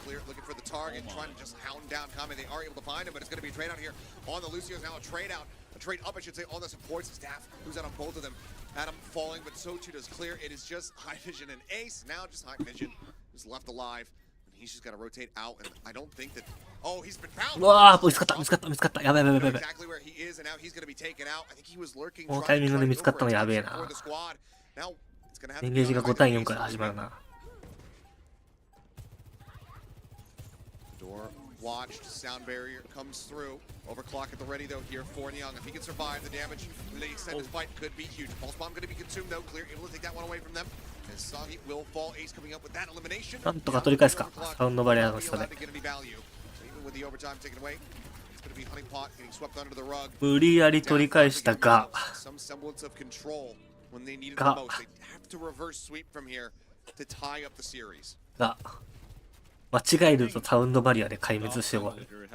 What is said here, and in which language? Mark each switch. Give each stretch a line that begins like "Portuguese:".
English: Clear looking for the target, trying to just hound down Kame. They are able to find him, but it's gonna be a trade out here on the Lucio's now a trade out. A trade up, I should say, on the supports. Staff who's out on both of them. Adam falling, but so too does Clear. It is just High Vision and Ace. Now just High Vision is left alive. And he's just got to rotate out. And I don't think that Oh, he's been found.
Japanese: うわー、見つかった、見つかった、見つかった。やばいやばいやばいやばい。
English: Exactly where he is, and now he's going to be taken out. I think he was lurking.
Japanese: このタイミングで見つかったのやべえな。
English: Now it's going to have to
Japanese: エン
English: be
Japanese: ゲージが5対4
English: on
Japanese: から始まるな。
English: Door watched, sound barrier comes through. Overclock at the ready though here for Nyang. If he can survive the damage, the extent of this fight could be huge. Pulse bomb going to be consumed though. Clear, able to take that one away from them. And Soggy will fall. Ace coming up with that elimination.
Japanese: なんとか取り返すか、サウンドバリアの下で。
English: With the overtime taken away, it's going to be Honeypot getting swept under the rug.
Japanese: 無理やり取り返したが、
English: Some semblance of control when they needed the most. They have to reverse sweep from here to tie up the series.
Japanese: が、間違えるとサウンドバリアで壊滅して終わる。